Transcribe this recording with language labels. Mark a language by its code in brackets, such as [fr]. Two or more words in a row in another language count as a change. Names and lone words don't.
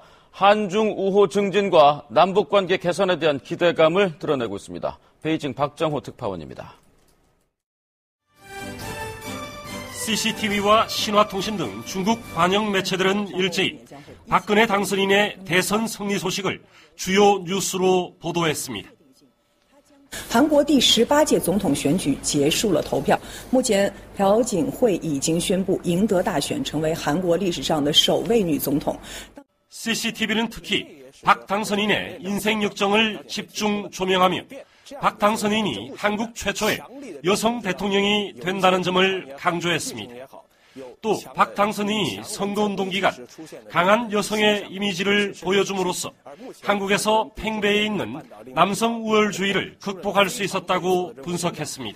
[ko] 한중 우호 증진과 남북관계 개선에 대한 기대감을 드러내고 있습니다. 베이징 박정호 특파원입니다. CCTV와 신화통신 등 중국 관영 매체들은 일제히 박근혜 당선인의 대선 승리 소식을 주요 뉴스로 보도했습니다. [zh] 韩国第18届总统选举结束了投票，目前朴槿惠已经宣布赢得大选，成为韩国历史上的首位女总统。 [ko] CCTV는 특히 박 당선인의 인생 역정을 집중 조명하며 박 당선인이 한국 최초의 여성 대통령이 된다는 점을 강조했습니다. 또 박 당선인이 선거운동 기간 강한 여성의 이미지를 보여줌으로써 한국에서 팽배해 있는 남성 우월주의를 극복할 수 있었다고 분석했습니다.